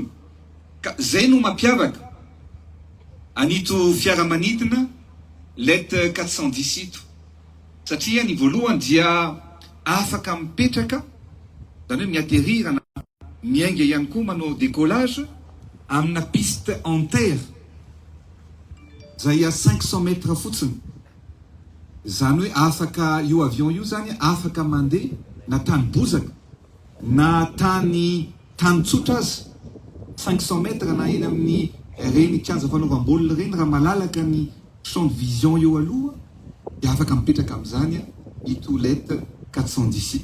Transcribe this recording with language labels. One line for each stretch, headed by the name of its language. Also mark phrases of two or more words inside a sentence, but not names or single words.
Malagasy: Ka zay no mampiavaka anito fiaramanidina let 417 satria ny voalohany dia afaka mipetraka zany hoe miaterira na miainga ihany koa manao décollage amina
French: piste en terre
Malagasy: zay 500 mètres fotsiny. Zany hoe afaka io avion io zany afaka mandeha na tany bozaka na tany tsotra azy 500 mètres na eny amin'ny reny kianja fanaovam-baolina reny raha malalaka ny
French: champ de vision
Malagasy: eo aloha dia afaka mipetraka amin'izany ito let 417.